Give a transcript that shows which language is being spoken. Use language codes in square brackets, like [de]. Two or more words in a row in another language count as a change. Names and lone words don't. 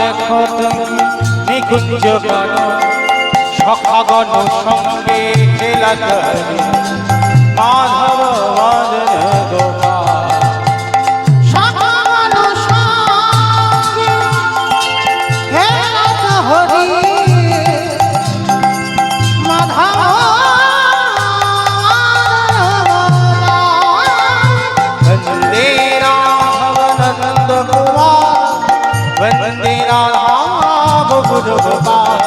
[bn] নিকুঞ্জ গান সখাগণ সঙ্গে খেলা করে মাধব মদন গোপাল সখাগণ সঙ্গে খেলা হরি মাধব [hi] वंदे राघव नंद कुमार वंदे राघव गुरु गोपाल